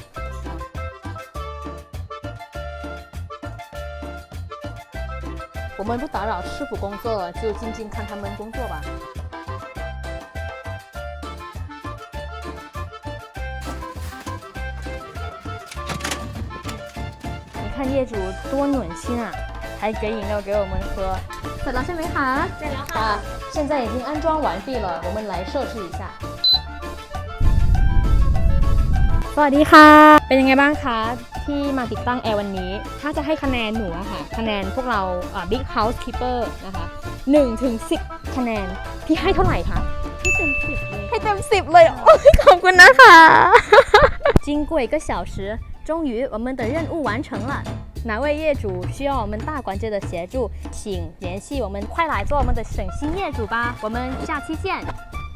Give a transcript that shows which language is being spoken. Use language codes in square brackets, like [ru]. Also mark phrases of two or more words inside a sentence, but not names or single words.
[zh] 我们不打扰师傅工作了，就静静看他们工作吧。你看业主多暖心啊，还给饮料给我们喝。 [th] เสร็จแล้วใช่ไหมคะเสร็จแล้วค่ะ [zh] 现在已经安装完毕了，我们来设置一下。 [th] สวัสดีค่ะเป็นยังไงบ้างคะที่มาติดตั้งแอร์วันนี้ถ้าจะให้คะแนนหนูอะค่ะคะแนนพวกเรา [en] Big Housekeeper [th] นะคะ1 ถึง 10 คะแนนพี่ให้เท่าไหร่คะให้เต็ม10เลยให้เต็ม10เลยโอ้ยขอบคุณนะคะ [zh] 经过1个小时终于我们的任务完成了哪位业主需要我们大管家的协助请联系我们快来做我们的省心业主吧我们下期见